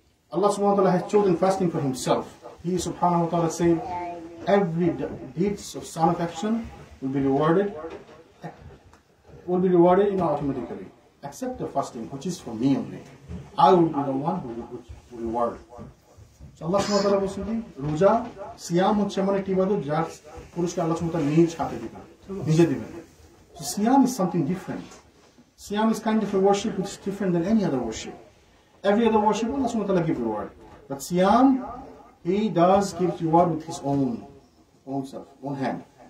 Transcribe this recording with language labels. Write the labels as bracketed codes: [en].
[en] Allah subhanahu wa ta'ala has chosen fasting for himself. He subhanahu wa ta'ala said, every deeds of son of action will be rewarded automatically, except the fasting, which is for me only. I will be the one who will reward. [bn] So Allah subhanahu wa ta'ala বলছেন কি রোজা সিয়াম হচ্ছে এমন একটি ইবাদত যার পুরস্কার আল্লাহ subhanahu wa ta'ala নিজ হাতে দিবেন, নিজে দিবেন। [en] So Siyam is something different. Siyam is kind of a worship which is different than any other worship. Every other worship, Allah subhanahu wa ta'ala gives reward. But Siyam, He does give reward with His own self, own hand.